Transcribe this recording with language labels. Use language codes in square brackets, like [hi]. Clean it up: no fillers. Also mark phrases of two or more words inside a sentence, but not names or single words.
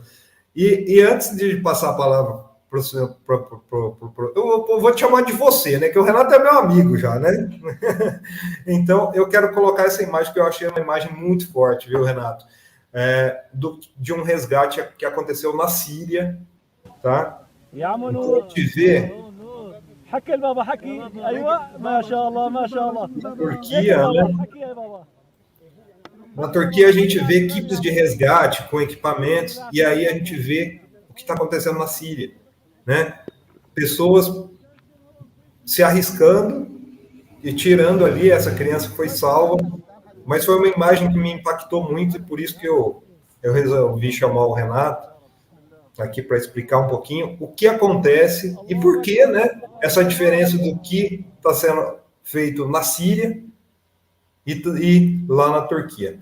[pt] E antes de passar a palavra para o senhor, eu vou te chamar de você, né? Que o Renato é meu amigo já, né? Então, eu quero colocar essa imagem, que eu achei uma imagem muito forte, viu, Renato? De um resgate que aconteceu na Síria, tá? Então, a gente vê [ar] حكي البابا حكي ايوه ما شاء الله ما شاء الله [pt] na Turquia, né? Na Turquia a gente vê equipes de resgate com equipamentos, e aí a gente vê o que está acontecendo na Síria, né? Pessoas se arriscando e tirando ali essa criança que foi salva, mas foi uma imagem que me impactou muito, e por isso que eu resolvi chamar o Renato aqui para explicar um pouquinho o que acontece e por que, né, essa diferença do que está sendo feito na Síria e lá na Turquia.